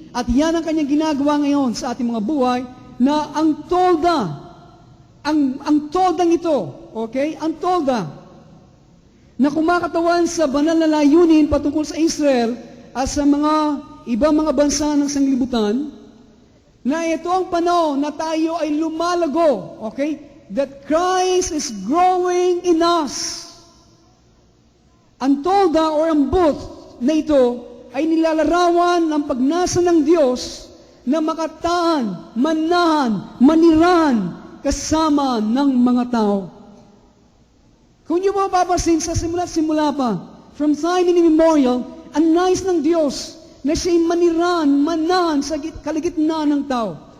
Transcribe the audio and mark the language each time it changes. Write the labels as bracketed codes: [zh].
[tl] At yan ang kanyang ginagawa ngayon sa ating mga buhay na ang tolda, ang toldang ito, okay? Ang tolda na kumakatawan sa banal na layunin patungkol sa Israel at sa mga ibang mga bansa ng sanglibutan, na ito ang panahon na tayo ay lumalago, okay? [en] That Christ is growing in us. [tl] Ang tolda or ang booth na ito ay nilalarawan ng pagnasa ng Diyos na makataan, manahan, maniran kasama ng mga tao. Kung niyo mapapansin sa simula pa, [en] from time immemorial, [tl] ang nais ng Diyos na siya'y maniran, manahan sa kaligitnaan ng tao.